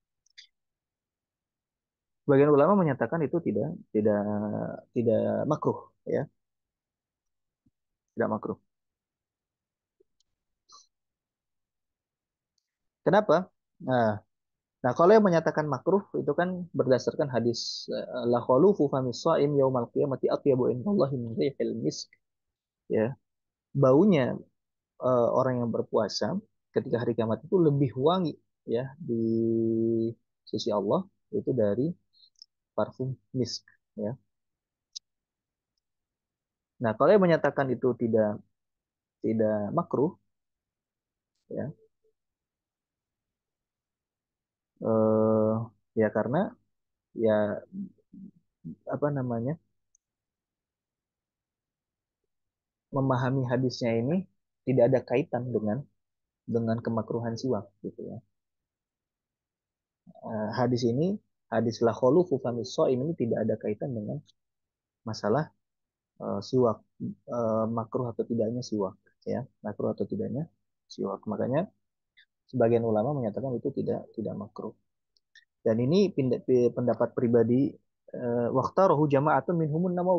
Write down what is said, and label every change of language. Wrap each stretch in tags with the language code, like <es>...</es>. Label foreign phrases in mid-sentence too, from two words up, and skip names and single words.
<id>Sebagian ulama menyatakan itu tidak tidak makruh ya, tidak makruh. Kenapa? Nah, nah, kalau yang menyatakan makruh itu kan berdasarkan hadis</id> <ar>لخلوف فم الصائم يوم القيامة أطيب عند الله من ريح المسك</ar> <id>ya. Baunya orang yang berpuasa ketika hari kiamat itu lebih wangi ya di sisi Allah itu dari parfum misk ya. Nah, kalau yang menyatakan itu tidak makruh ya eh, ya karena ya apa namanya memahami hadisnya ini tidak ada kaitan dengan kemakruhan siwak gitu ya. Hadis ini hadis</id> <ar>لخلوف فم الصائم</ar> <id>ini tidak ada kaitan dengan masalah siwak makruh atau tidaknya siwak ya, makruh atau tidaknya siwak. Makanya sebagian ulama menyatakan itu tidak makruh. Dan ini pendapat pribadi</id> <ar>واختاره جماعة منهم النووي.</ar>